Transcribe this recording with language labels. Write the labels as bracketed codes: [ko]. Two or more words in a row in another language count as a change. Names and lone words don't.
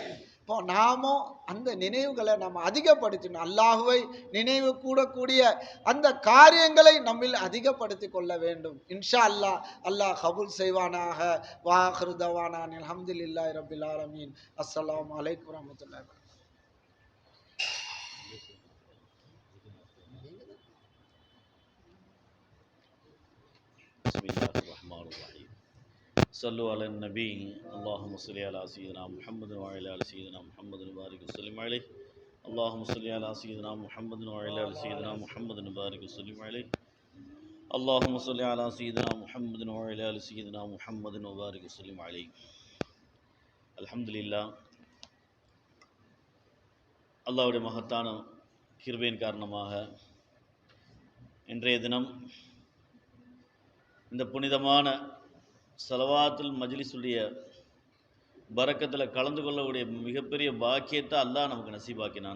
[ta] இப்போ நாமும் அந்த நினைவுகளை நம்ம அதிகப்படுத்தணும். அல்லாஹுவை நினைவு கூடக்கூடிய அந்த காரியங்களை நம்மில் அதிகப்படுத்தி கொள்ள வேண்டும். [ar] إن شاء الله [ta] அல்லாஹ் கபூல் செய்வானாக. [ar] وآخر دعوانا الحمد لله رب العالمين. السلام عليكم ورحمة الله وبركاته. بسم الله الرحمن الرحيم. صلوا على النبي. اللهم صل على سيدنا محمد وعلى آل سيدنا محمد بارك وسلم عليه. اللهم صل على سيدنا محمد وعلى آل سيدنا محمد بارك وسلم عليه. اللهم صل على سيدنا محمد وعلى آل سيدنا محمد بارك وسلم عليه. الحمد لله. [ta] அல்லாஹ்வுடைய மகத்தான கிருபையின் காரணமாக இன்றைய தினம் இந்த புனிதமான ஸலவாத்துல் மஜ்லிஸுடைய பரக்கத்தில் கலந்து கொள்ளக்கூடிய மிகப்பெரிய பாக்கியத்தை அல்லாஹ் நமக்கு நசீபாக்கினான்.